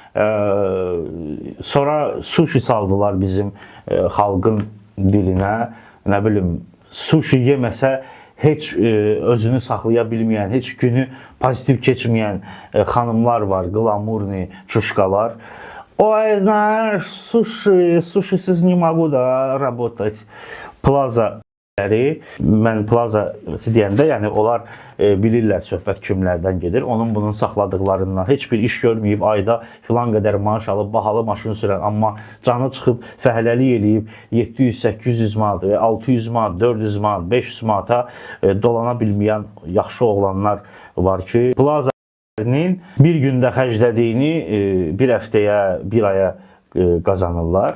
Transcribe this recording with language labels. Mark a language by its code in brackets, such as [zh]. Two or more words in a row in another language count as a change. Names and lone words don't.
[az] Sonra sushi saldılar bizim xalqın dilinə, nə bilim, sushi yeməsə heç özünü saxlaya bilməyən, heç günü pozitiv keçməyən xanımlar var, [ru] гламурные чушки. Ой, знаешь, сушisiz не могу da работать. [az] Plazaları, mən plaza deyəndə, yəni onlar bilirlər söhbət kimlərdən gedir. Onun bunun saxladıqlarından heç bir iş görməyib, ayda filan qədər maaş alıb, bahalı maşın sürən, amma canı çıxıb fəhləlik eləyib 700-800 manat, 600 manat, 400 manat, 500 manata dolana bilməyən yaxşı oğlanlar var ki, plaza bir gündə xərclədiyini bir həftəyə, bir aya qazanırlar.